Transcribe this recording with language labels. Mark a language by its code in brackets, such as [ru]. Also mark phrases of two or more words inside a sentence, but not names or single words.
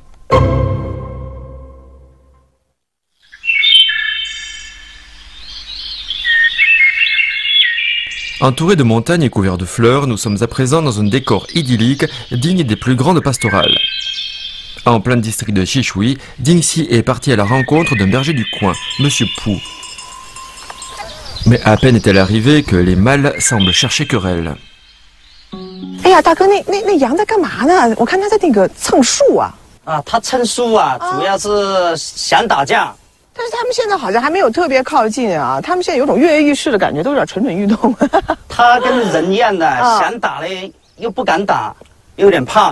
[fr] Entourés de montagnes et couverts de fleurs, nous sommes à présent dans un décor idyllique digne des plus grandes pastorales. En plein district de Xishui, Dingxi est parti à la rencontre d'un berger du coin, Monsieur Pu. Mais à peine est-elle arrivée que les mâles semblent chercher querelle. [zh] 哎呀，大哥，那羊在干嘛呢？我看它在那个蹭树啊。啊，它蹭树啊，主要是想打架。但是他们现在好像还没有特别靠近啊，他们现在有种跃跃欲试的感觉，都有点蠢蠢欲动。他跟人一样的，想打呢又不敢打，有点怕。